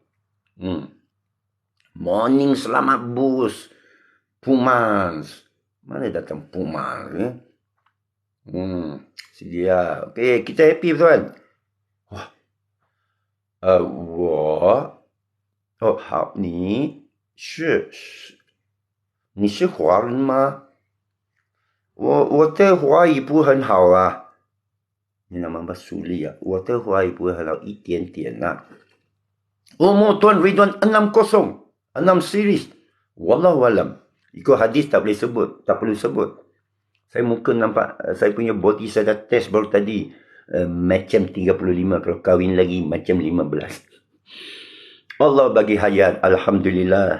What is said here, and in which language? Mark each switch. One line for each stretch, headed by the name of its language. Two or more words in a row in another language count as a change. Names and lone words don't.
Malay: Morning, selamat bos. Pumans. Mana datang Pumans ya? Sedia. Okey, kita happy tuan.
Chinese: Hao, ni 是华人吗？我的华语不很好啊。你那么sulit啊？我的华语不会很好，一点点啊。Tuan Ridwan 60 series.
Arabic: Wallahu alam.
Malay: Ikut hadis tak boleh sebut, tak perlu sebut. Saya muka nampak, saya punya body saya dah test baru tadi. Macam 35, kalau kahwin lagi macam 15. Allah bagi hayat, alhamdulillah.